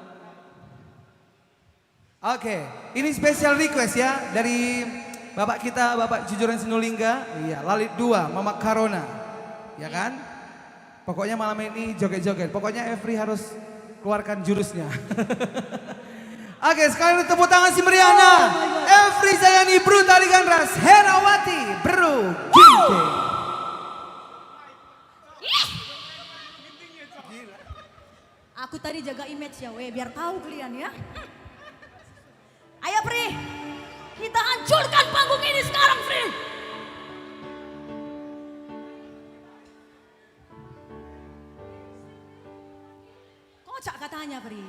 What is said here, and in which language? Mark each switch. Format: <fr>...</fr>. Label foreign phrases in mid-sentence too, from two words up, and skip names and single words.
<id>Oke, ini</id> <en>special request</en> <id>ya dari Bapak kita, Bapak Jujuran Sinulingga. Iya, Lalit 2, Mama Karona. Ya kan? Pokoknya malam ini joget-joget. Pokoknya Every harus keluarkan jurusnya. Oke, sekali tepuk tangan si Meriana. Every Zayani, Bru Tarigan Ras, Herawati, Bru Ginte. Aku tadi jaga image ya, biar tahu kalian ya. Ayo Pri, kita hancurkan panggung ini sekarang Pri. Kocak katanya Pri.</id>